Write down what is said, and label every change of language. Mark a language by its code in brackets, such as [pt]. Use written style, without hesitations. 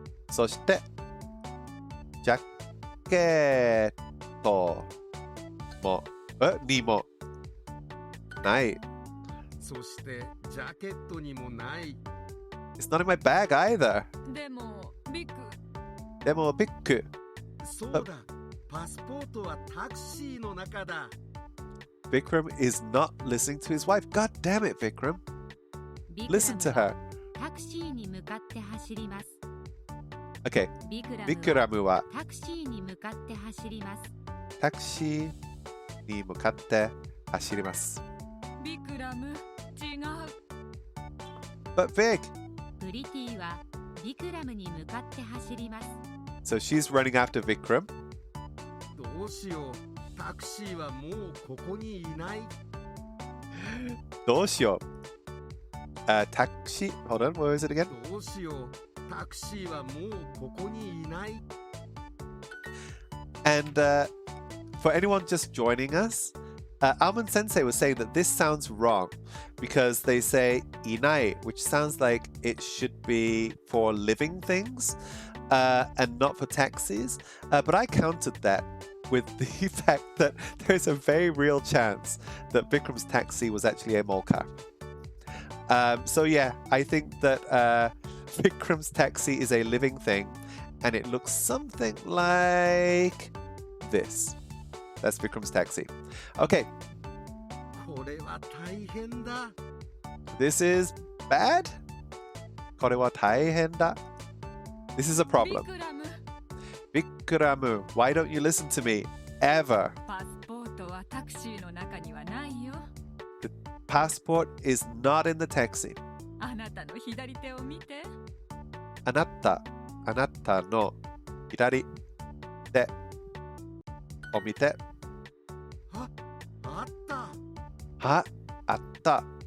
[ja] そして、ジャケットにもない。そしてジャケットにもない。 [en] It's not in my bag either. [ja] でもビクでもビッグ。そうだ。パスポートはタクシーの中だ。 [en] Vikram is not listening to his wife. God damn it, Vikram. [ja] ビクラ [en] Listen [ja] ム [en] to her. [ja] タクシーに向かって走ります [en] Okay. [ja] ビクラムは Vikramu はタクシーに向かって走りますタクシーに向かって走ります。ビクラム違う [en] But Vic, [ja] プリティはビクラムに向かって走ります [en] so she's running after Vikram. [ja] どうしよう。タクシーはもうここにいない。どうしよう。 [en] タクシー Hold on, what was it again? [ja] どうしよう。タクシーはもうここにいない。 [en] And for anyone just joining us, Almond Sensei was saying that this sounds wrong because they say inai, which sounds like it should be for living things and not for taxis. But I countered that with the fact that there's a very real chance that Vikram's taxi was actually a molka. So yeah, I think that Vikram's taxi is a living thing and it looks something like this. That's Vikram's taxi. Okay, [ja] これは大変だ。 [en] this is bad. [ja] これは大変だ. [en] This is a [ja] ビ [en] problem. [ja] クラム [en] Vikramu, why don't you listen to me? Ever. [ja] パスポートはタクシーの中にはないよ [en] Passport is not in the taxi. [ja] あなたの左手を見てあなたの左手を見て。あ、あった。は、あった。